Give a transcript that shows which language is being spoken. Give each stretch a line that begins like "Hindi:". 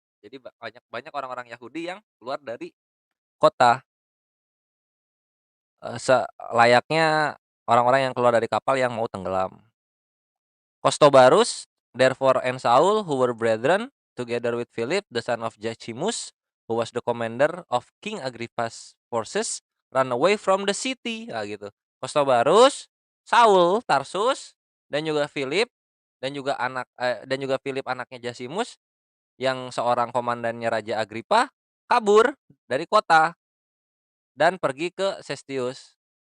Indonesian: Jadi banyak banyak orang-orang Yahudi yang keluar dari kota, layaknya orang-orang yang keluar dari kapal yang mau tenggelam.
English: Costobarus, therefore, and Saul, who were brethren, together with Philip, the son of Jachimus, who was the commander of King Agrippa's forces, ran away from the city.
Indonesian: Nah, gitu. Costobarus, Saul, Tarsus, dan juga Philip, dan juga Philip anaknya Jasimus, yang seorang komandannya Raja Agrippa, kabur dari kota dan pergi ke Cestius.